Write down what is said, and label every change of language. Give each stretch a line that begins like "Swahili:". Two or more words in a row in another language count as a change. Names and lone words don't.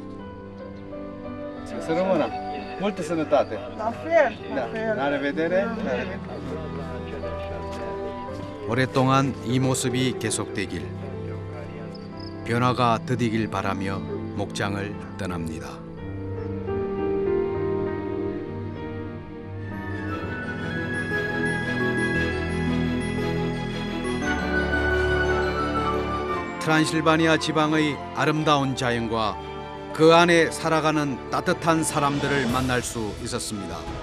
Romanian: Să rămână. Multă sănătate. La fel, la fel. La revedere.
Korean: 오랫동안 이 모습이 계속되길, 변화가 더디길 바라며 목장을 떠납니다. 트란실바니아 지방의 아름다운 자연과 그 안에 살아가는 따뜻한 사람들을 만날 수 있었습니다.